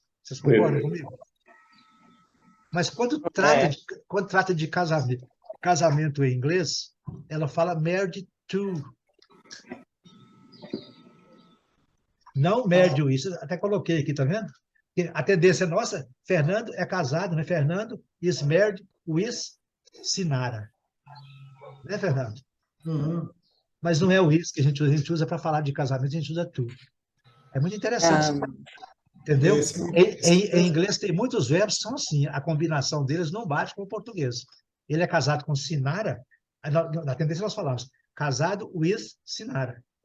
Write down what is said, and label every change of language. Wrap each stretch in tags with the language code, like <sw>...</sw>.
<pt>Vocês concordam comigo? Mas quando trata de casamento em inglês, ela fala married to. Não married with. Até coloquei aqui, tá vendo? A tendência nossa, Fernando é casado, né?</pt> <en>Fernando is married with Sinara.</en> <pt>Né, Fernando? Mas não é o is que a gente usa para falar de casamento, a gente usa to. É muito interessante. Entendeu? Em inglês tem muitos verbos que são assim, a combinação deles não bate com o português. Ele é casado com Sinara, na tendência nós falamos, casado with Sinara.</pt>